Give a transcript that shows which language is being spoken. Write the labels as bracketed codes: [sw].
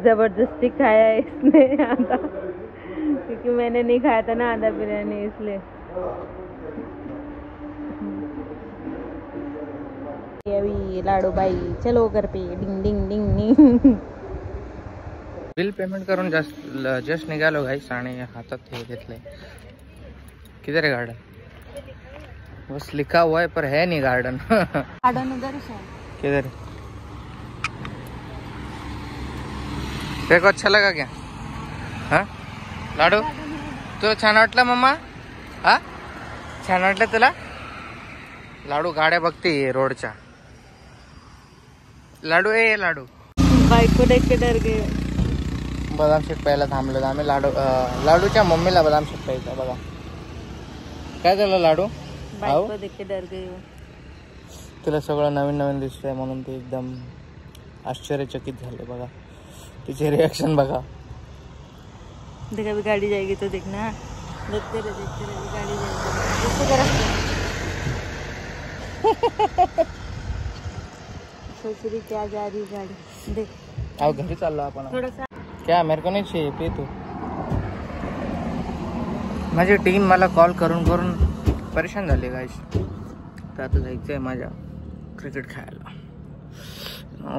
[hi] जबरदस्ती खाया है इसने आधा, क्योंकि मैंने नहीं खाया था ना आधा बिरयानी, इसलिए. लाडू बाई चलो घर पे डिंग डिंग डिंग डिंग. [mr] बिल पेमेंट करून जस्ट निघालो गाईस आणि हातात हे घेतलंय. [hi] किधर है गार्डन? बस लिखा हुआ है पर है नहीं गार्डन. गार्डन उधर है. किधर? तेरे को अच्छा लगा क्या? [mr] हाँ लाडू तुला छान वाटलं मम्मा? हा छान वाटलं तुला? लाडू गाड्या बघते रोडच्या. लाडू ए लाडू [hi] बाइक को देख के डर गए. [mr] बदाम शेक प्यायला थांबलो आम्ही. लाडूच्या मम्मीला बदाम शेक प्यायचा. बघा काय झालं लाडू? [hi] बाइक को देख के डर गए. [mr] तुला सगळं नवीन नवीन दिसतंय म्हणून ते एकदम आश्चर्यचकित झाले. बघा तिचे रिॲक्शन बघा. [hi] देख अभी गाड़ी जाएगी तो देखना. देखते रहे गाड़ी जाएगी. सोच रही क्या जा रही गाड़ी. देख [mr] आओ घरी चाललो आपण. [hi] थोड़ा सा क्या मेरे को नहीं चाहिए पे तू. [mr] माझी टीम मला कॉल करून करून परेशान झाली गाईस. तर आता जायचंय माझ्या क्रिकेट खेळायला.